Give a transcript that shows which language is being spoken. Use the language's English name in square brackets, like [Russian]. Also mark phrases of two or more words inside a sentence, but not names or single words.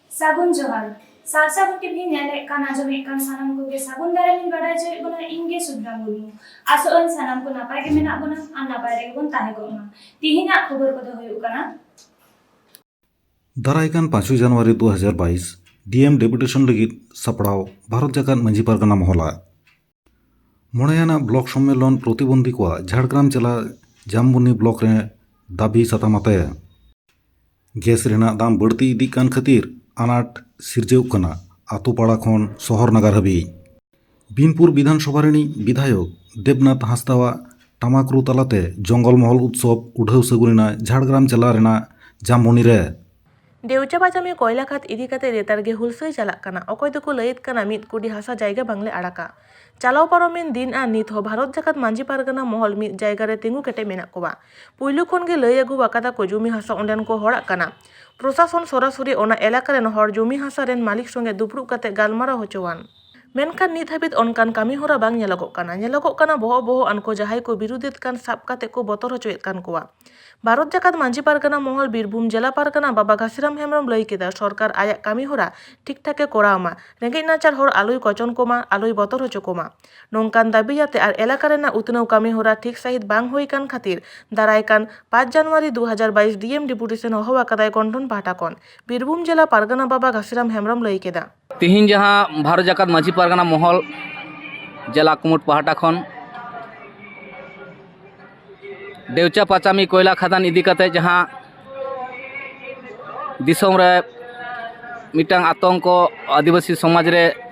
[Santali] सागुन जोहार सारसागुन टीवी नेले कान आजमे कान सानाम को के सागुन दारे मिन बाडा जे बना इंगे सुद्रा मुर्मू आसोन सानाम को नापाय के मेना बना आ नापाय रे बन ताहे गोना तिहिना खबर को होय उकाना दारायकान 5 जनवरी 2022 डीएम डेपुटेशन लगित सपड़ाव भारत जाकात मांझी पारगाना महला मोड़ेयाना ब्लॉक सम्मेलन प्रतिबंधी को झाड़ग्राम जिला जामबुनी ब्लॉक रे दाबी सतामते गैस रेना दाम बढ़ती इदी कान खातिर आनाट सिरजेव कना आतु पाड़ा खन शहर नगर हबी बीनपुर विधानसभा रेनी विधायक देवनाथ हांसदावा टामाकरू तलाते जंगल महल उत्सव उठाव सगुरिना झाड़ग्राम जिला रेना जामबुनी रे देवचा बाजामे कोयला खात इदी काते रेतारगे हुलसई चालाक काना अकय दको लयत काना मिद कोटी हासा जायगा बांगले आड़ाका चालाव पारमेन दिन आ नित हो भारत जाकात मांझी पारगाना महल मिद जायगा रे तिंगु केटे मेना कोबा पुइलु खन गे लय अगु वाकादा को जमी हासा ओंडेन को हड़ाक काना प्रशासन सरासरि ओना एलाका रेन हर जमी हासा रेन मालिक संगे दुपड़ुब काते गालमाराव होचोवान मेनखान नित हाबित अनकान कामी होरा बांग नेलोगोग काना बोहो अनको जहाय को बिरुदेत कान साब काते को बतर होचोएत कान कोवा भारत जाकात मांझी पारगाना महल बीरभूम जिला पारगाना बाबा घासीराम हेम्ब्रम लई केदा सरकार आया कामी होरा ठीक ठाके कोरावमा रेंगेज नाचार हर आलोय कचन कोमा आलोय बतर होचो कोमा नोंकान दाबी जाते आर एलाका रेना उतनाव कामी होरा ठीक सहित बांग होई कान खातिर दाराय कान 5 जनवरी 2022 डीएम डिपुटेशन होवा कदाय गठन पाहटा कन बीरभूम जिला पारगाना बाबा घासीराम हेम्ब्रम लई केदा तिहिन जहाँ भारत जाकात मांझी पारगाना महल जिला कुमुट पाहटा खन देवचा पाचामी कोयला खदान इदी काते जहाँ दिसोम रे मिटांग आतंक आदिवासी समाज रे